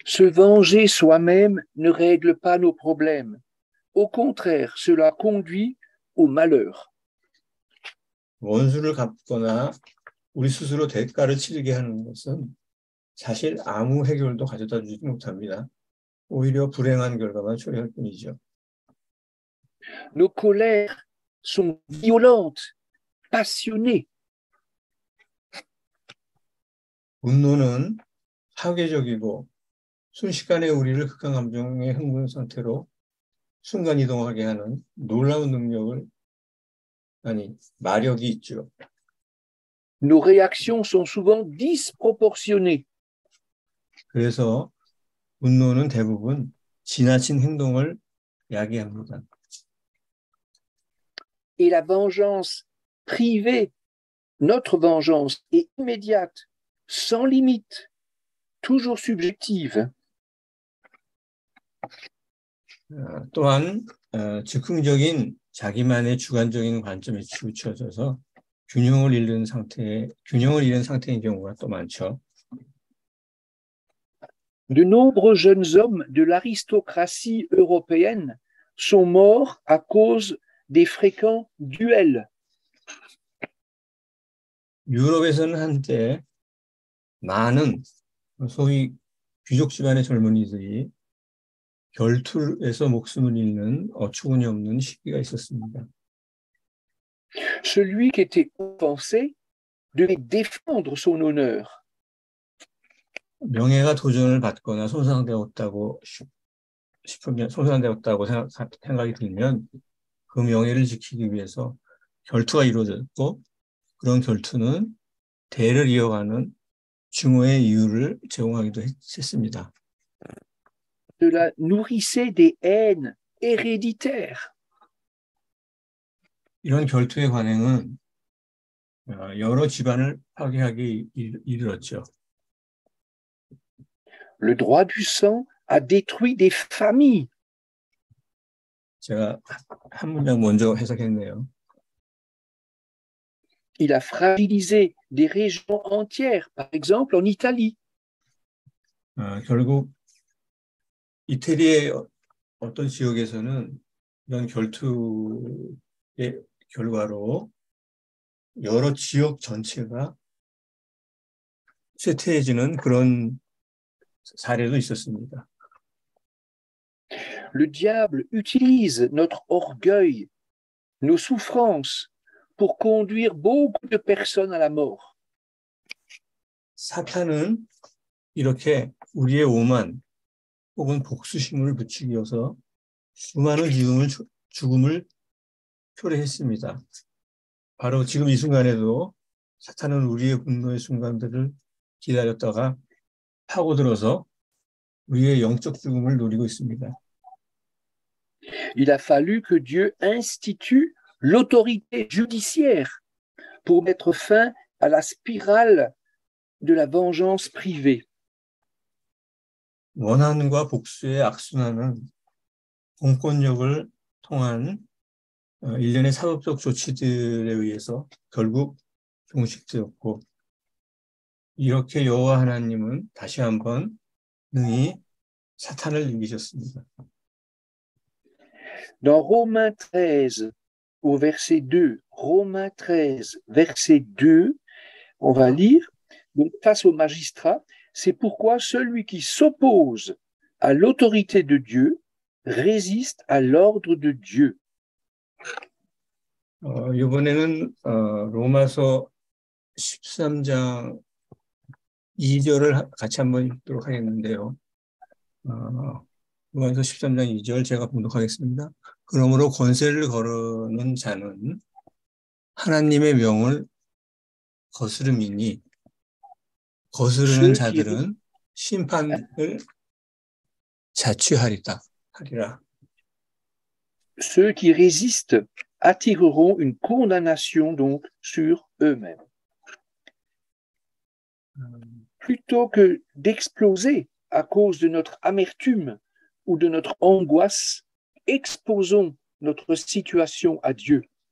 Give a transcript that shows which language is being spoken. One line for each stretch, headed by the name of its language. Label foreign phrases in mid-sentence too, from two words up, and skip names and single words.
French: Se venger soi-même ne règle pas nos problèmes. Au contraire, cela conduit au malheur.
Korean: 원수를 갚거나 우리 스스로 대가를 치르게 하는 것은 사실 아무 해결도 가져다 주지 못합니다. 오히려 불행한 결과만 초래할 뿐이죠.
French: Nos colères sont violentes, passionnées.
Korean: 분노는 파괴적이고 순식간에 우리를 극한 감정의 흥분 상태로 순간 이동하게 하는 놀라운 마력이 있죠.
French: Nos réactions sont souvent disproportionnées.
Korean: 그래서 분노는 대부분 지나친 행동을 야기합니다.
French: Et la vengeance privée, notre vengeance est immédiate, sans limite, toujours subjective.
Korean: 또한 즉흥적인 자기만의 주관적인 관점에 치우쳐져서 균형을 잃은 상태인 경우가 또 많죠.
French: De nombreux jeunes hommes de l'aristocratie européenne sont morts à cause des fréquents duels.
Korean: 유럽에서는 한때 많은 소위 귀족 집안의 젊은이들이 결투에서 목숨을 잃는 어처구니 없는 시기가 있었습니다.
French: Celui qui était offensé devait défendre son honneur.
Korean: 명예가 도전을 받거나 손상되었다고 생각이 들면 그 명예를 지키기 위해서 결투가 이루어졌고 그런 결투는 대를 이어가는 증오의 이유를 제공하기도 했습니다.
French: Cela nourrissait des haines héréditaires.
Korean: 이런 결투의 관행은 여러 집안을 파괴하게 이르렀죠.
French: Le droit du sang a détruit des familles.
Korean: 제가 한 문장 먼저 해석했네요.
French: Il a fragilisé des régions entières, par exemple en Italie.
Korean: 결국 이태리의 어떤 지역에서는 이런 결투의 결과로 여러 지역 전체가 쇠퇴해지는 그런 사례도 있었습니다.
French: Le diable utilise notre orgueil, nos souffrances, pour conduire beaucoup de personnes à la mort.
Korean: 사탄은 이렇게 우리의 오만 혹은 복수심을 부추기 위해서 수많은 죽음을 초래했습니다. 바로 지금 이 순간에도 사탄은 우리의 분노의 순간들을 기다렸다가 파고들어서 우리의 영적 죽음을 노리고 있습니다.
French: Il a fallu que Dieu institue l'autorité judiciaire pour mettre fin à la spirale de la vengeance privée.
Korean: 원한과 복수의 악순환은 공권력을 통한 일련의 사법적 조치들에 의해서 결국 종식되었고 이렇게 여호와 하나님은 다시 한번 능히 사탄을 이기셨습니다.
French: Dans Romains 13, au verset 2, Romains 13, verset 2, on va lire, donc face au magistrat, c'est pourquoi celui qui s'oppose à l'autorité de Dieu résiste à l'ordre de Dieu.
Korean: 이번에는 로마서 13장 2절을 같이 한번 읽도록 하겠는데요. 로마서 13장 2절 제가 봉독하겠습니다. 그러므로 권세를 거르는 자는 하나님의 명을 거스름이니 거스르는 자들은 심판을 자취하리라.
French: Ceux qui résistent attireront une condamnation donc sur eux-mêmes. Plutôt que d'exploser à cause de notre amertume ou de notre angoisse, exposons notre situation à Dieu.